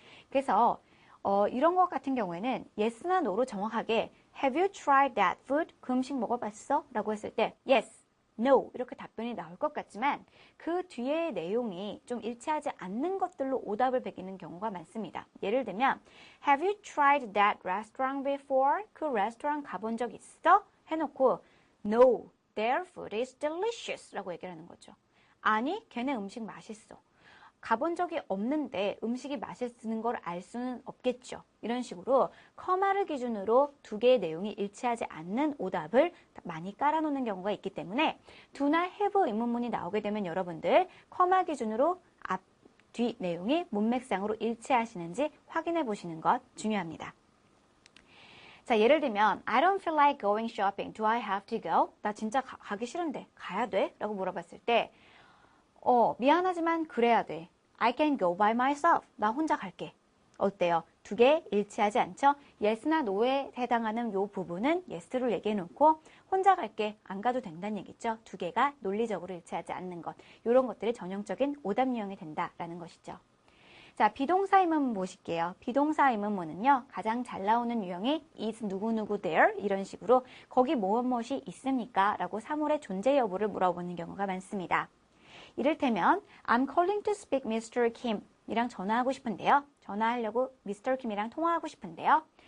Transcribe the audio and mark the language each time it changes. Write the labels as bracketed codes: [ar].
[ko] 그래서 이런 것 같은 경우에는 yes나 no로 정확하게 [en] Have you tried that food? [ko] 그 음식 먹어봤어? 라고 했을 때 yes, no 이렇게 답변이 나올 것 같지만 그 뒤의 내용이 좀 일치하지 않는 것들로 오답을 베기는 경우가 많습니다. [en] 예를 들면 Have you tried that restaurant before? [ko] 그 레스토랑 가본 적 있어? 해놓고 [en] No, their food is delicious [ko] 라고 얘기를 하는 거죠. 아니, 걔네 음식 맛있어. 가본 적이 없는데 음식이 맛있는 걸 알 수는 없겠죠. 이런 식으로 커마를 기준으로 두 개의 내용이 일치하지 않는 오답을 많이 깔아놓는 경우가 있기 때문에 do나 have 의문문이 나오게 되면 여러분들 커마 기준으로 앞, 뒤 내용이 문맥상으로 일치하시는지 확인해 보시는 것 중요합니다. [en] 자, 예를 들면 I don't feel like going shopping. Do I have to go? [ko] 나 진짜 가기 싫은데 가야 돼? 라고 물어봤을 때 미안하지만 그래야 돼. [en] I can go by myself. [ko] 나 혼자 갈게. 어때요? 두 개 일치하지 않죠? yes나 no에 해당하는 요 부분은 yes로 얘기해 놓고 혼자 갈게. 안 가도 된다는 얘기죠. 두 개가 논리적으로 일치하지 않는 것. 이런 것들이 전형적인 오답 유형이 된다라는 것이죠. 자, 비동사 의문문 보실게요. 비동사 의문문은요. 가장 잘 나오는 유형이 is 누구누구 there 이런 식으로 거기 무엇이 있습니까? 라고 사물의 존재 여부를 물어보는 경우가 많습니다. 이를테면 [en] I'm calling to speak Mr. [ko] Kim 이랑 전화하고 싶은데요. 전화하려고 Mr. Kim이랑 통화하고 싶은데요.